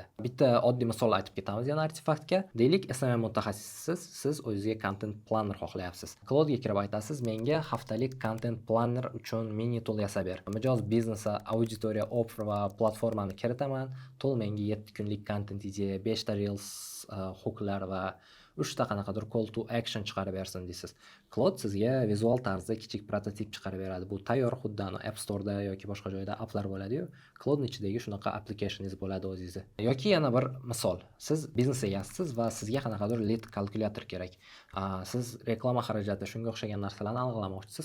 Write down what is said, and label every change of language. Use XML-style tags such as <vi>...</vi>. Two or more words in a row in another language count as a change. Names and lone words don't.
<uz>Bitta oddiy misol aytib ketamiz yana artefaktga. Deylik, SMM mutaxassisiz, siz o'zingizga</uz> <en>content planner</en> <uz>xohlayapsiz. Cloudga kirib aytasiz, menga haftalik</uz> <en>content planner</en> <uz>uchun</uz> <en>mini tool</en> <uz>yasab ber. Mijoz biznesi, auditoriya, offer va platformani kiritaman. Tool menga 7 kunlik content ideya, 5 ta reels hooklar va 3 ta qanaqadir</uz> <en>call to action</en> <uz>chiqarib bersin deysiz. Cloud sizga vizual tarzda kichik prototip chiqarib beradi. Bu tayyor, xuddi App Store'da yoki boshqa joyda applar bo'ladi-yu, Cloudning ichidagi shunaqa applicationingiz bo'ladi o'zingizda. Yoki yana bir misol, siz biznes egasiz va sizga qanaqadir lead kalkulyator kerak. Siz reklama xarajati shunga o'xshagan narsalarni aniqlamoqchisiz.</uz>